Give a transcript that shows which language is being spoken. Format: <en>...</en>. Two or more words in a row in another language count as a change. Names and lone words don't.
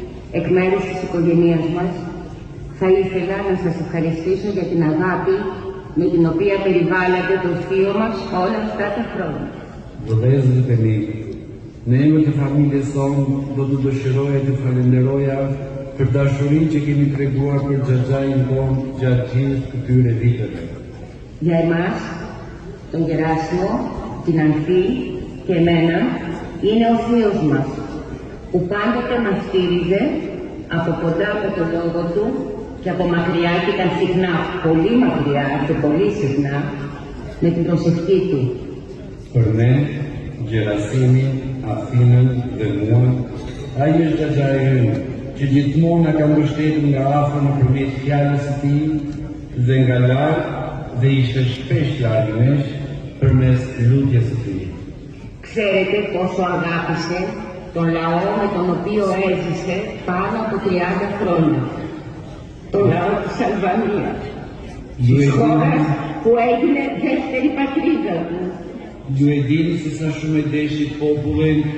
<el>Εκ μέρους της οικογένειας μας, θα ήθελα να σας ευχαριστήσω για την αγάπη με την οποία περιβάλλατε το θείο μας όλα αυτά τα χρόνια.</el> <sq>Vëllezërit e mi, në emër të familjes sonë, do të dëshiroja të falenderoja për dashurinë që keni treguar për xhaxhain tonë gjatë gjithë këtyre viteve.</sq> <el>Για εμάς, τον Γεράσιμο, την Ανθή και εμένα, είναι ο θείος μας, που πάντοτε μας στήριζε από κοντά με τον λόγο του και από μακριά, και ήταν συχνά, πολύ μακριά και πολύ συχνά, με την προσευχή του.</el> <sq>Për ne, Gjerasimi, Athinën dhe mua, ai është xhaxhai ynë, që gjithmonë na ka mbështetur nga afër nëpërmjet fjalës së tij dhe nga larg dhe ishte shpesh larg nesh përmes lutjes së tij.</sq> <el>Ξέρετε πόσο αγάπησε τον λαό με τον οποίο έζησε πάνω από 30 χρόνια. Το λαό της Αλβανίας, της χώρας που έγινε δεύτερη πατρίδα του.</el> <sq>Ju e dini se sa shumë e deshi popullin</sq>